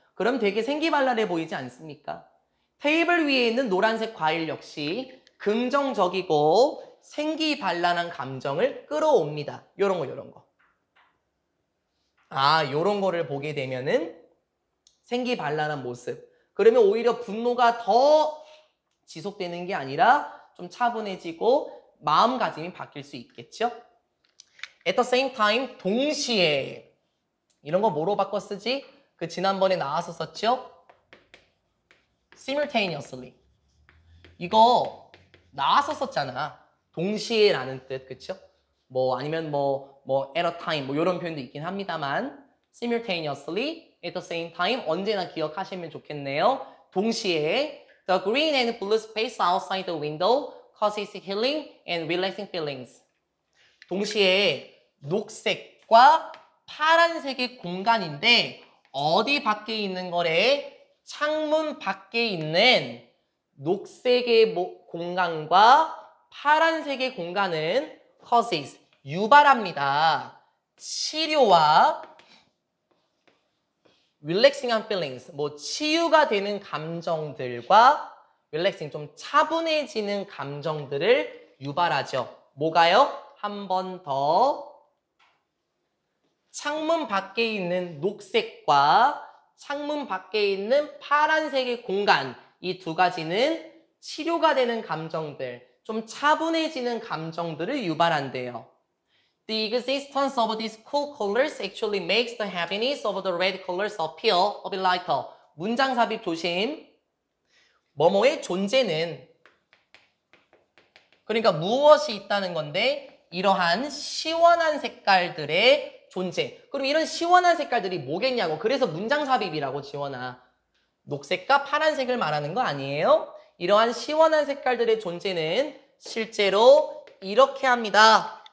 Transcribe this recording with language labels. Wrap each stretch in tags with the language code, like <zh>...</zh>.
<ko>그럼 되게 생기발랄해 보이지 않습니까? 테이블 위에 있는 노란색 과일 역시 긍정적이고 생기발랄한 감정을 끌어옵니다. 요런 거. 요런 거를 보게 되면은 생기발랄한 모습. 그러면 오히려 분노가 더 지속되는 게 아니라 좀 차분해지고 마음가짐이 바뀔 수 있겠죠?</ko> <en>At the same time, 동시에.</en> <ko>이런 거 뭐로 바꿔 쓰지? 그 지난번에 나왔었죠? Simultaneously. 이거 나왔었잖아. 동시에라는 뜻, 그쵸? 뭐 아니면 뭐</ko> <en>at a time</en> <ko>뭐 이런 표현도 있긴 합니다만</ko> <en>simultaneously, at the same time</en> <ko>언제나 기억하시면 좋겠네요.</ko> <en>동시에 the green and blue space outside the window causes healing and relaxing feelings.</en> <ko>동시에 녹색과 파란색의 공간인데 어디 밖에 있는 거래? 창문 밖에 있는 녹색의 공간과 파란색의 공간은 causes, 유발합니다. 치료와</ko> <en>relaxing feelings,</en> <ko>뭐 치유가 되는 감정들과 relaxing, 좀 차분해지는 감정들을 유발하죠. 뭐가요? 한 번 더. 창문 밖에 있는 녹색과 창문 밖에 있는 파란색의 공간, 이 두 가지는 치료가 되는 감정들, 좀 차분해지는 감정들을 유발한대요.</ko> <en>The existence of these cool colors actually makes the happiness of the red colors appear a bit lighter.</en> <ko>문장 삽입 조심. 뭐뭐의 존재는, 그러니까 무엇이 있다는 건데 이러한 시원한 색깔들의 존재. 그럼 이런 시원한 색깔들이 뭐겠냐고. 그래서 문장 삽입이라고 지원아. 녹색과 파란색을 말하는 거 아니에요? 이러한 시원한 색깔들의 존재는 실제로 이렇게 합니다.</ko>